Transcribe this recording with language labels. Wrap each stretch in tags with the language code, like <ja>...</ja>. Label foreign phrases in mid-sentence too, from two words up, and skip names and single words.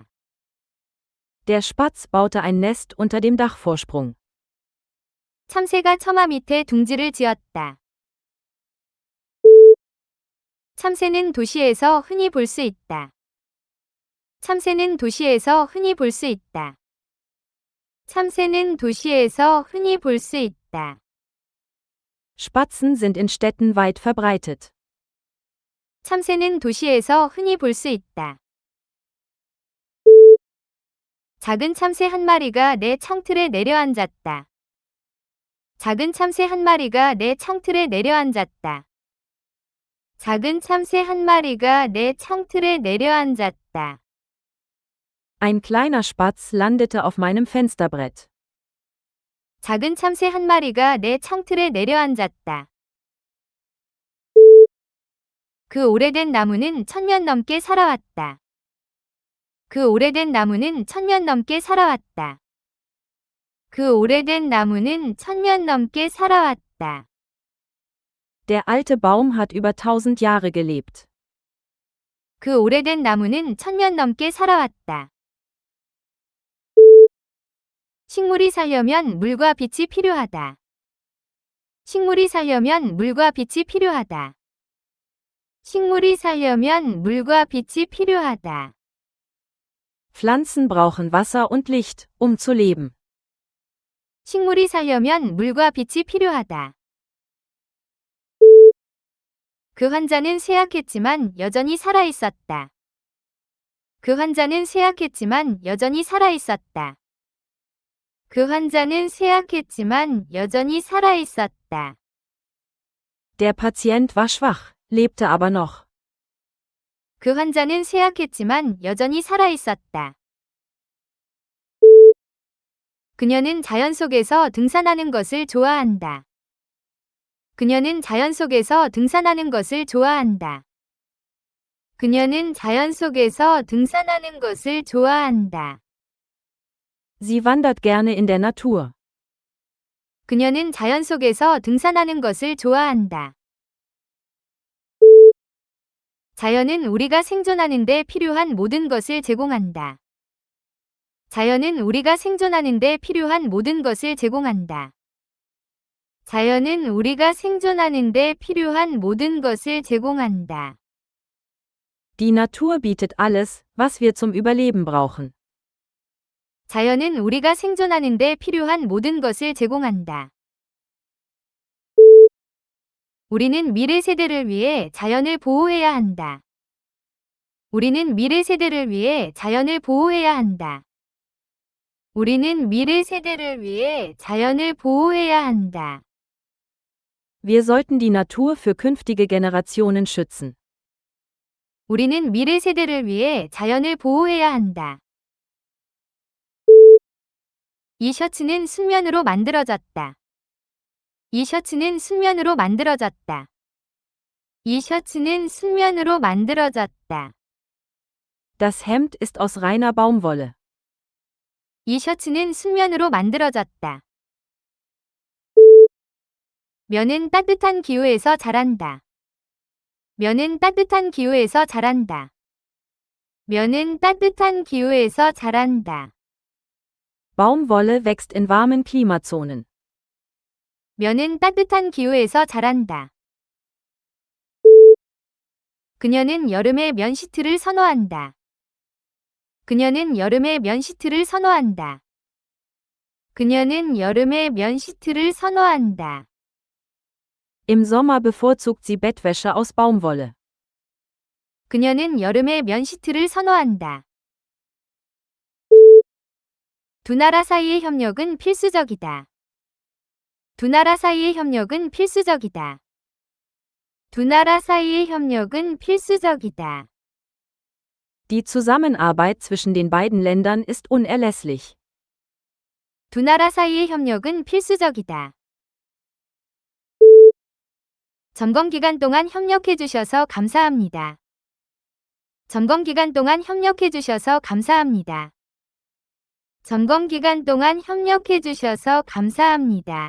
<de>Der Spatz baute ein Nest unter dem Dachvorsprung.</de> <ko>참새가 처마 밑에 둥지를 지었다. 참새는 도시에서 흔히 볼 수 있다. 참새는 도시에서 흔히 볼 수 있다. 참새는 도시에서 흔히 볼 수 있다.</ko> <de>Spatzen sind in Städten weit verbreitet.</de> <ko>참새는 도시에서 흔히 볼 수 있다. 작은 참새 한 마리가 내 창틀에 내려앉았다. 작은 참새 한 마리가 내 창틀에 내려앉았다. 작은 참새 한 마리가 내 창틀에 내려앉았다.</ko> <de>Ein kleiner Spatz landete auf meinem Fensterbrett.</de> <ko>작은 참새 한 마리가 내 창틀에 내려앉았다. 그 오래된 나무는 1000년 넘게 살아왔다. 그 오래된 나무는 1000년 넘게 살아왔다. 그 오래된 나무는 1000년 넘게 살아왔다.</ko> <de>Der alte Baum hat über 1000 Jahre gelebt.</de> <ko>그 오래된 나무는 1000년 넘게 살아왔다. 식물이 살려면 물과 빛이 필요하다. 식물이 살려면 물과 빛이 필요하다. 식물이 살려면 물과 빛이 필요하다.</ko> <de>Pflanzen brauchen Wasser und Licht, um zu leben.</de> <ko>식물이 살려면 물과 빛이 필요하다. 그 환자는 쇠약했지만 여전히 살아 있었다. 그 환자는 쇠약했지만 여전히 살아 있었다. 그 환자는 쇠약했지만 여전히 살아 있었다.</ko> <de>Der Patient war schwach, lebte aber noch.</de> <ko>그 환자는 쇠약했지만 여전히 살아 있었다. 그녀는 자연 속에서 등산하는 것을 좋아한다. 그녀는 자연 속에서 등산하는 것을 좋아한다. 그녀는 자연 속에서 등산하는 것을 좋아한다.</ko> <de>Sie wandert gerne in der Natur.</de> <ko>그녀는 자연 속에서 등산하는 것을 좋아한다. 자연은 우리가 생존하는 데 필요한 모든 것을 제공한다. 자연은 우리가 생존하는 데 필요한 모든 것을 제공한다. 자연은 우리가 생존하는 데 필요한 모든 것을 제공한다.</ko> <de>Die Natur bietet alles, was wir zum Überleben brauchen.</de> <ko>자연은 우리가 생존하는 데 필요한 모든 것을 제공한다. 우리는 미래 세대를 위해 자연을 보호해야 한다. 우리는 미래 세대를 위해 자연을 보호해야 한다. 우리는 미래 세대를 위해 자연을 보호해야 한다.</ko> <de>Wir sollten die Natur für künftige Generationen schützen.</de> <ko>우리는 미래 세대를 위해 자연을 보호해야 한다. 이 셔츠는 순면으로 만들어졌다. 이 셔츠는 순면으로 만들어졌다. 이 셔츠는 순면으로 만들어졌다.</ko> <de>Das Hemd ist aus reiner Baumwolle.</de> <ko>이 셔츠는 순면으로 만들어졌다. 면은 따뜻한 기후에서 자란다. 면은 따뜻한 기후에서 자란다. 면은 따뜻한 기후에서 자란다.</ko> <de>Baumwolle wächst in warmen Klimazonen.</de> <ko>면은 따뜻한 기후에서 자란다. 그녀는 여름에 면 시트를 선호한다. 그녀는 여름에 면 시트를 선호한다. 그녀는 여름에 면 시트를 선호한다.</ko> <de>Im Sommer bevorzugt sie Bettwäsche aus Baumwolle.</de> <ko>그녀는 여름에 면 시트를 선호한다. 두 나라 사이의 협력은 필수적이다. 두 나라 사이의 협력은 필수적이다. 두 나라 사이의 협력은 필수적이다.</ko> <de>Die Zusammenarbeit zwischen den beiden Ländern ist unerlässlich.</de> <ko>두 나라 사이의 협력은 필수적이다. 점검 기간 동안 협력해 주셔서 감사합니다. 점검 기간 동안 협력해 주셔서 감사합니다. 점검 기간 동안 협력해 주셔서 감사합니다.</ko>